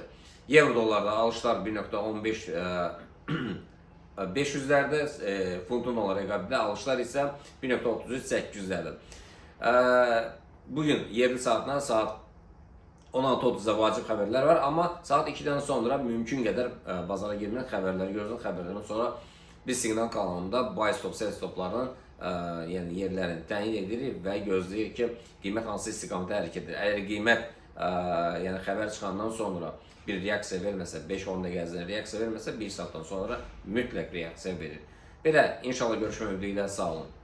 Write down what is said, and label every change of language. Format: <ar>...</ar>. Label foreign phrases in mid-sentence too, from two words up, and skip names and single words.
<az>Euro dollarda alışlar 1.15 500'lərdə, funtun dolar rəqabətində alışlar isə 1.33-800'lərdə. Bugün yerli saatdan saat 16:30'da vacib xəbərlər var, amma saat 2'dən sonra mümkün qədər bazara girmək xəbərləri görürüz. Xəbərlərdən sonra biz siqnal kanalında</az> <en>buy stop, sell</en> <az>stoplardan yəni yerlərini təyin edirik və gözləyirik ki, qiymət hansı istiqamətdə hərəkət edir. Əgər qiymət yəni xəbər çıxandan sonra bir reaksiya verməsə, 5-10 dəqiqə reaksiya verməsə, 1 saatdan sonra mütləq reaksiya verir. Belə, inşallah görüşmək ümidi ilə sağ olun.</az>